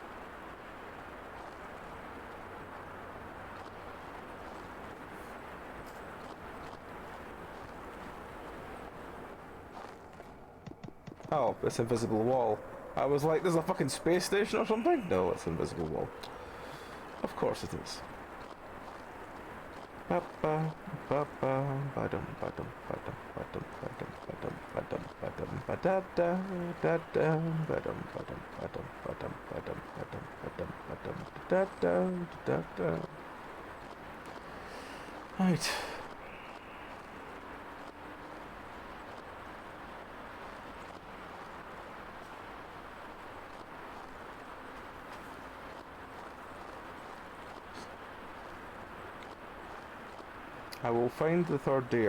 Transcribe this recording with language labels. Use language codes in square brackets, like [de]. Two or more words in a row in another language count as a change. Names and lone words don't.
[en] Oh, it's invisible wall. I was like, there's a fucking space station or something? No, it's invisible wall. Of course it is. Ba-ba, ba-ba, ba-dum, ba-dum, ba-dum, ba-dum, ba-dum, ba-dum, ba-dum, ba-dum, ba-da-da, da-da, ba-dum, ba-dum, ba-dum, ba-dum, ba-dum, ba-dum, ba-dum, ba-dum, da-da, da-da. Right. I will find the 3rd deer.